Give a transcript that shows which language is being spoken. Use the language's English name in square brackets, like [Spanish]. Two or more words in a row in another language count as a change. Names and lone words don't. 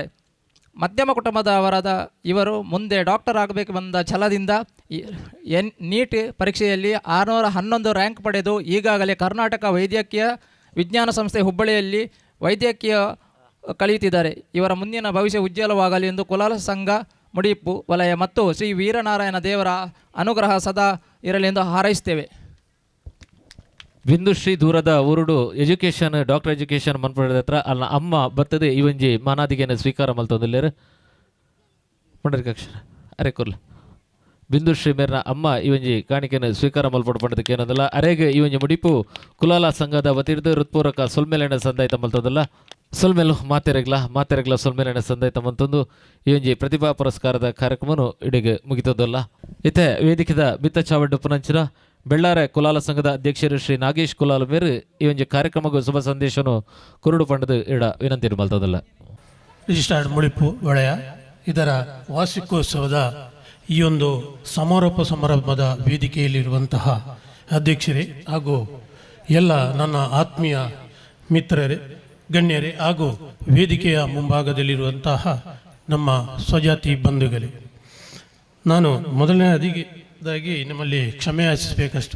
[Kannada] ಮಧ್ಯಮ ಕುಟುಂಬದವರಾದ ಇವರು ಮುಂದೆ ಡಾಕ್ಟರ್ ಆಗಬೇಕು ಬಂದ ಛಲದಿಂದ ನೀಟ್ ಪರೀಕ್ಷೆಯಲ್ಲಿ 611 ರ್ಯಾಂಕ್ ಪಡೆದು ಈಗಾಗಲೇ ಕರ್ನಾಟಕ ವೈದ್ಯಕೀಯ ವಿಜ್ಞಾನ ಸಂಸ್ಥೆ ಹುಬ್ಬಳ್ಳಿಯಲ್ಲಿ ವೈದ್ಯಕೀಯ ಕಲಿಯುತ್ತಿದ್ದಾರೆ. ಇವರ ಮುಂದಿನ ಭವಿಷ್ಯ ಉಜ್ವಲವಾಗಲಿ ಎಂದು ಕುಲಾಲ ಸಂಘ ಮುಡಿಪು ವಲಯ ಮತ್ತು ಶ್ರೀ ವೀರನಾರಾಯಣ ದೇವರ ಅನುಗ್ರಹ ಸದಾ ಇರಲಿ ಎಂದು ಹಾರೈಸುತ್ತೇವೆ. [Tulu] ಬಿಂದುಶ್ರೀ ದೂರದ ಊರುಡು [English] doctor education [Tulu] ಮನ್ಪಡೆದ ಹತ್ರ ಅಲ್ಲ ಅಮ್ಮ ಬರ್ತದೆ ಇವಂಜಿ ಮಾನಾದಿಗೆನ ಸ್ವೀಕಾರ ಮಲ್ತೊಂದಿಲ್ಲೇರು ಪಂಡರಿಕಾಕ್ಷರ ಅರೆ ಕೊರ್ಲ ಬಿಂದುಶ್ರೀ ಮೇರ್ನ ಅಮ್ಮ ಇವಂಜಿ ಕಾಣಿಕೆನ ಸ್ವೀಕಾರ ಮಲ್ಪಡು ಪಂಡದಕ್ಕೆ ಏನಂದಲ್ಲ ಅರೆಗೆ ಇವಂಜಿ ಮುಡಿಪು ಕುಲಾಲ ಸಂಘದ ವತಿರ್ದು ಹೃತ್ಪೂರ್ವಕ ಸೊಲ್ಮೇಲೆನ ಸಂದಾಯಿತ ಮಲ್ತೊಂದಲ್ಲ ಸೊಲ್ಮೇಲು ಮಾತೆರೆಗ್ಲ ಸೊಲ್ಮೇಲೆನ ಸಂದಾಯಿತ ಮಂತೊಂದು ಇವಂಜಿ ಪ್ರತಿಭಾ ಪುರಸ್ಕಾರದ ಕಾರ್ಯಕ್ರಮನು ಇಡಿಗೆ ಮುಗಿತದಲ್ಲ. ಇತ್ತೆ ವೇದಿಕೆದ ಬಿತ್ತ ಚಾವಡ್ಡು ಪುನಂಚಿನ ಬೆಳ್ಳಾರೆ ಕುಲಾಲ ಸಂಘದ ಅಧ್ಯಕ್ಷರು ಶ್ರೀ ನಾಗೇಶ್ ಕುಲಾಲ ಮೇರು ಈ ಒಂದು ಕಾರ್ಯಕ್ರಮಕ್ಕೂ ಶುಭ ಸಂದೇಶನು ಕುರುಡು ಪಂಡದು ಇಡ ವಿನಂತಿ ಮಲ್ತದಲ್ಲ. [Kannada] ರಿಜಿಸ್ಟರ್ಡ್ ಮುಳಿಪು ವಲಯ ಇದರ ವಾರ್ಷಿಕೋತ್ಸವದ ಈ ಒಂದು ಸಮಾರೋಪ ಸಮಾರಂಭದ ವೇದಿಕೆಯಲ್ಲಿರುವಂತಹ ಅಧ್ಯಕ್ಷರೇ ಹಾಗೂ ಎಲ್ಲ ನನ್ನ ಆತ್ಮೀಯ ಮಿತ್ರರೇ ಗಣ್ಯರೇ ಹಾಗೂ ವೇದಿಕೆಯ ಮುಂಭಾಗದಲ್ಲಿರುವಂತಹ ನಮ್ಮ ಸ್ವಜಾತಿ ಬಂಧುಗಳೇ, ನಾನು ಮೊದಲನೇದಾಗಿ ನಿಮ್ಮಲ್ಲಿ ಕ್ಷಮೆ ಯಾಚಿಸಬೇಕಷ್ಟೆ.